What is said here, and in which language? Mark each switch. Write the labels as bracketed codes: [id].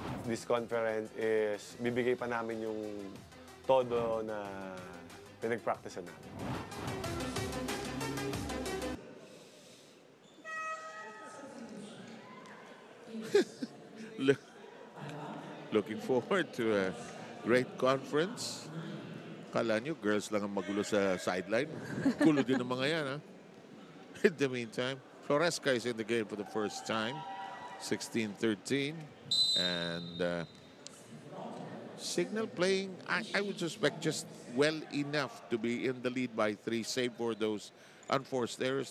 [en] This conference is [tl] bibigay pa namin yung todo na pinag-practice namin. [en] Looking forward to a great conference. [tl] Kala nyo, girls lang ang magulo sa sideline. Gulo din ng mga yan, ha? [en] In the meantime, Floresca is in the game for the first time. 16-13. And Signal playing, I would suspect, just well enough to be in the lead by 3, save for those unforced errors.